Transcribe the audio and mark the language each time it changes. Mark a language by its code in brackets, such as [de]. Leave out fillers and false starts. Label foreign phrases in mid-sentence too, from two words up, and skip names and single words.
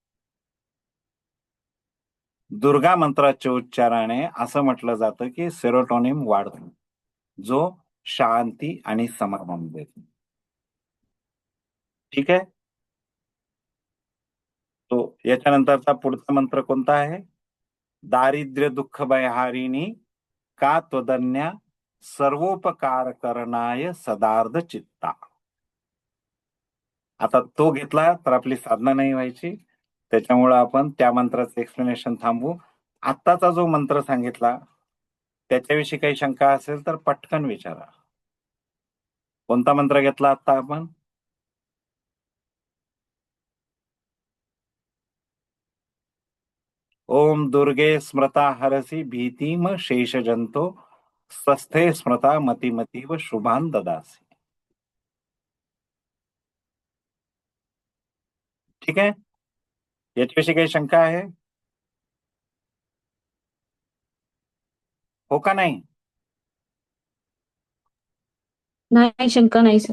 [mr] दुर्गा मंत्राच्या उच्चाराने असं म्हटलं जातं की सेरोटोनिन वाढतो, जो शांती आणि समाधान देतो. ठीक आहे. तो याच्यानंतरचा पुढचा मंत्र कोणता आहे? [sa] दारिद्र्य दुःख भयहारिणी का त्वदन्या सर्वोपकार करणाय सदार्थ चित्ता. [mr] आता तो घेतला तर आपली साधना नाही व्हायची, त्याच्यामुळे आपण त्या मंत्राचं एक्सप्लेनेशन थांबवू. आत्ताचा जो मंत्र सांगितला त्याच्याविषयी काही शंका असेल तर पटकन विचारा. कोणता मंत्र घेतला आता आपण? [sa] ओम दुर्गे स्मृता हरसी भीतीम शेषजंतो स्वस्थे स्मृता मतिमतीव शुभान ददासी. [mr] ठीक आहे. याच्याविषयी काही शंका आहे? हो का नाही? नाही, शंका नाही सर.